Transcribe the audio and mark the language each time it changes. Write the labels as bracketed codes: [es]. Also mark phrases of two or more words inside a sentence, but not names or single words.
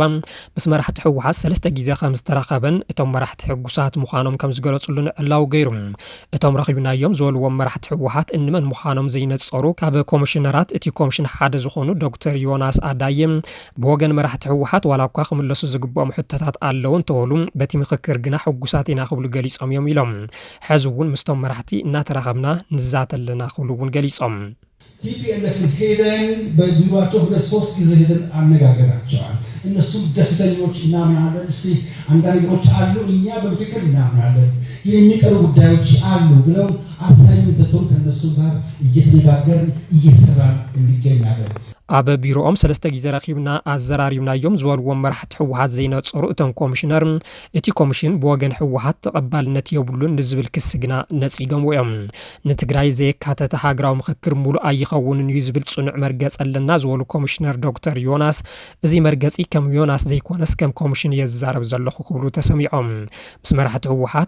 [ti] ምስ መራሕቲ ሕወሓት 3 ግዜ ከም ዝተራኸበን እቶም መራሕቲ ሕጉሳት ምዃኖም ከም ዝገለጹሉ ንዕላው ገይሩ እቶም ረኺብናዮም ዝበልዎም መራሕቲ ሕወሓት እንመን ምዃኖም ዘይነጸሩ ካብ ኮሚሽነራት እቲ ኮሚሽን ሓደ ዝኾኑ ዶክተር ዮናስ ኣዳየም ብወገን መራሕቲ ሕወሓት ዋላ እኳ ክምለሱ ዝግብኦም ሕቶታት ኣለዉ እንተበሉ በቲ ምክክር ግና ሕጉሳት ኢና ክብሉ ገሊጾም እዮም ኢሎም ሕዚ እውን ምስቶም መራሕቲ እናተራኸብና ንዛተለና ክብሉ እውን ገሊጾም [am] ቲፒኤልኤፍን ሄደን በቢሮአቸው 2-3 ጊዜ ሄደን አነጋገራቸዋል እነሱም ደስተኞች እናምናለን እስቲ አንዳንድ ነገሮች አሉ እኛ በምክክር እናምናለን የሚቀሩ ጉዳዮች አሉ ብለው አሳይመንት ሰጥተው ከነሱ ጋር እየተነጋገርን እየሰራን እንገኛለን [ti] ኣብ ቢሮኦም 3 ግዜ ረኺብና ኣዘራሪብናዮም ዝበልዎም መራሕቲ ሕወሓት ዘይነጸሩ እቶም ኮሚሽነር እቲ ኮሚሽን ብወገን ሕወሓት ተቐባልነት የብሉን ንዝብል ክስ ግና ነጺጎም እዮም ንትግራይ ዘየካተተ ሃገራዊ ምክክር ሙሉእ ኣይኸውንን እዩ ዝብል ጽኑዕ መርገጽ ኣለና ዝበሉ ኮሚሽነር ዶክተር ዮናስ እዚ መርገጺ ከም ዮናስ ዘይኮነስ ከም ኮሚሽን የዛረብ ዘለኹ ክብሉ ተሰሚዖም ምስ መራሕቲ ሕወሓት